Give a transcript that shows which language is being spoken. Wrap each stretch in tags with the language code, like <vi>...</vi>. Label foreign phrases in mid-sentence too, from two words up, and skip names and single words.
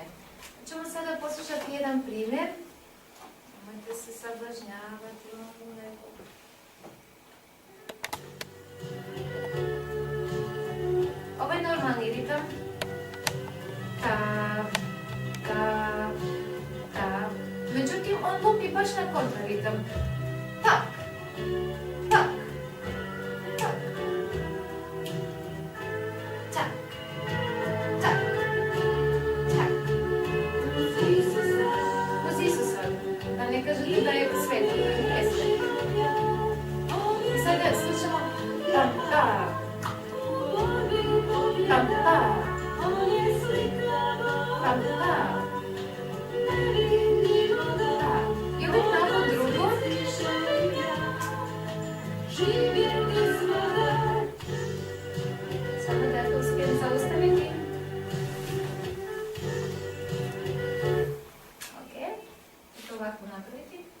<hr>Ćemo sada poslušati jedan primjer. Nemojte se sablažnjavati. Ovo je normalni ritam. Tap, tap, tap. Međutim, on lupi baš na kontraritam. Tak, tak, tak, tak, tak, tak. Uz Isusa. Da ne kažete da je svet, da nije svet. I sada slušamo tam, tak, tam, tak, tam, tak. I uvijek na ovo drugo. Samo da to uspijem zaustaviti. Ok, i to ovako napraviti.</hr>